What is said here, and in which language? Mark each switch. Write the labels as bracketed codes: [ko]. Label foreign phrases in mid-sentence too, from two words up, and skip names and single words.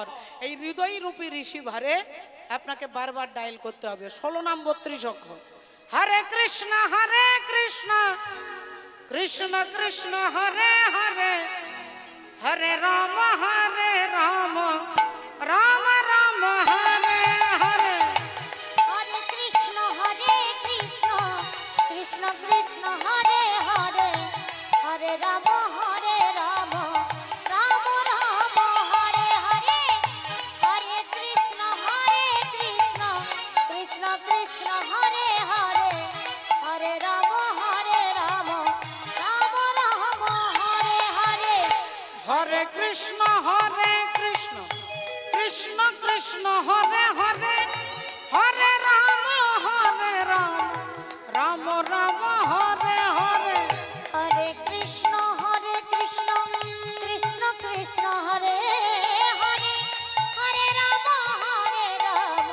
[bn] এই হৃদয় রূপী ঋষিভারে আপনাকে বারবার ডায়াল করতে হবে, 16 নাম 32 অক্ষর। [sa] হরে কৃষ্ণ কৃষ্ণ কৃষ্ণ হরে হরে, হরে রাম রাম রাম হরে হরে। हरे कृष्ण कृष्ण कृष्ण हरे हरे, हरे राम राम राम हरे हरे। हरे कृष्ण कृष्ण कृष्ण हरे हरे, हरे राम राम राम हरे हरे। হরে কৃষ্ণ কৃষ্ণ কৃষ্ণ হরে হরে হরে রাম রাম রাম হরে হরে হরে কৃষ্ণ কৃষ্ণ কৃষ্ণ হরে হরে হরে রাম রাম